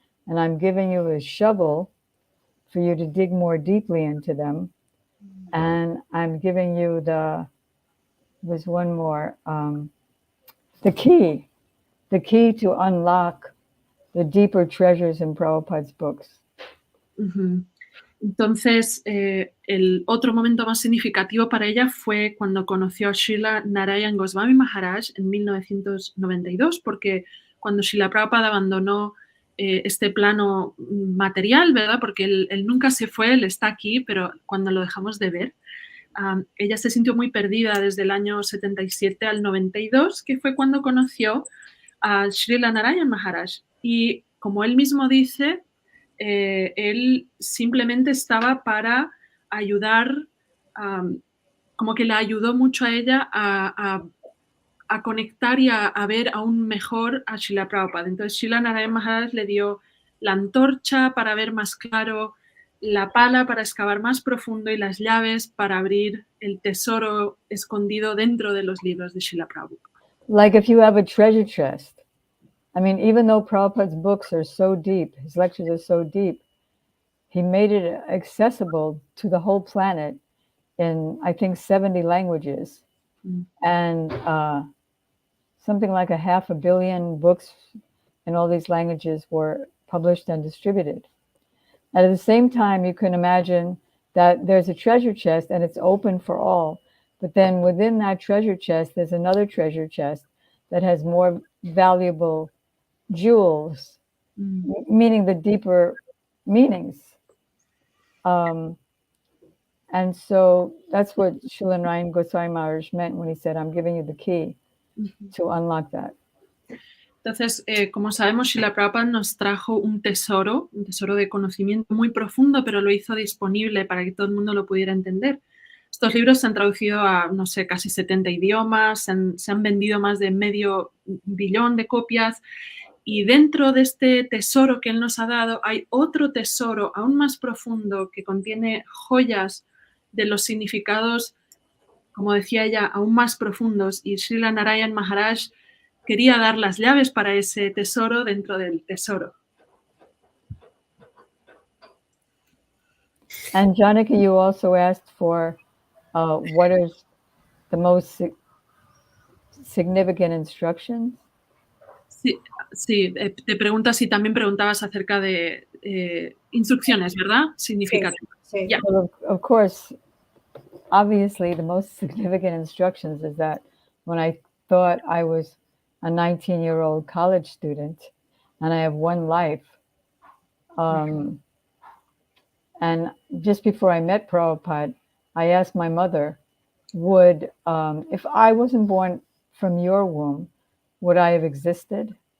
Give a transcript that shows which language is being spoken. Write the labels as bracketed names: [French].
[English] And I'm giving you a shovel for you to dig more deeply into them. And I'm giving you there's one more, the key to unlock the deeper treasures in Prabhupada's books. [Spanish] Entonces, el otro momento más significativo para ella fue cuando conoció a Srila Narayana Goswami Maharaj en 1992, porque cuando Srila Prabhupada abandonó este plano material, ¿verdad? Porque él nunca se fue, él está aquí, pero cuando lo dejamos de ver, ella se sintió muy perdida desde el año 77 al 92, que fue cuando conoció a Srila Narayana Maharaj. Y como él mismo dice, él simplemente estaba para ayudar, como que le ayudó mucho a ella a conectar y a ver aún mejor a Srila Prabhupada. Entonces Srila Narayana Maharaj le dio la antorcha para ver más claro, la pala para excavar más profundo y las llaves para abrir el tesoro escondido dentro de los libros de Srila Prabhupada. [English] Like if you have a treasure chest. I mean, even though Prabhupada's books are so deep, his lectures are so deep, he made it accessible to the whole planet in, I think, 70 languages. And something like 500 million books in all these languages were published and distributed. And at the same time, you can imagine that there's a treasure chest and it's open for all. But then within that treasure chest, there's another treasure chest that has more valuable jewels, meaning the deeper meanings. And so that's what Srila Narayana Goswami Maharaj meant when he said, I'm giving you the key to unlock that. [Spanish] Entonces, como sabemos, Srila Prabhupada nos trajo un tesoro de conocimiento muy profundo, pero lo hizo disponible para que todo el mundo lo pudiera entender. Estos libros se han traducido a, no sé, casi 70 idiomas, se han vendido más de 500 millones de copias. Y dentro de este tesoro que él nos ha dado hay otro tesoro aún más profundo que contiene joyas de los significados, como decía ella, aún más profundos. Y Srila Narayana Maharaj quería dar las llaves para ese tesoro dentro del tesoro. [English] And Janaki, you also asked for what is the most significant instructions? [Spanish] Sí, te preguntas si también preguntabas acerca de instrucciones, ¿verdad? Significativas. Sí. [English] Yeah. Well, of course, obviously, the most significant instructions is that when I thought I was a 19-year-old college student and I have one life, and just before I met Prabhupada, I asked my mother, would, if I wasn't born from your womb, would I have existed?